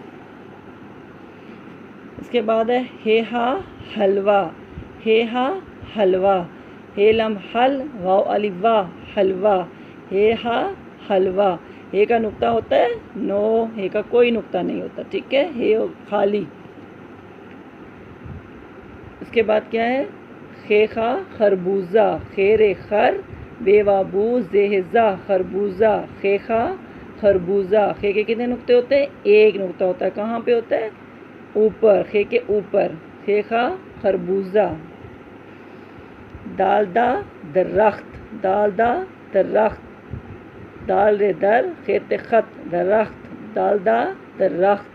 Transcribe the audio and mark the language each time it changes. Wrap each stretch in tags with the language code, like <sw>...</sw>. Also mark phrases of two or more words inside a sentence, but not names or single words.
<hi>इसके बाद है हेहा हलवा, हेहा हलवा। हे लम हल वाव अलिफ वा हलवा, हेहा हलवा। हे का नुक्ता होता है? नो, हे का कोई नुक्ता नहीं होता। ठीक है, हे खाली। इसके बाद क्या है? खेखा खरबूजा, खेरे खर बेवाबू जेहजा खरबूजा, खेखा खरबूजा। खे के कितने नुक्ते होते हैं? एक नुक्ता होता है। कहाँ पे होता है? ऊपर। खे के ऊपर। खेखा खरबूजा। दालदा दरख्त, दालदा दरख्त, दाल रे दर खेत खत दरख्त, दालदा दरख्त।</hi>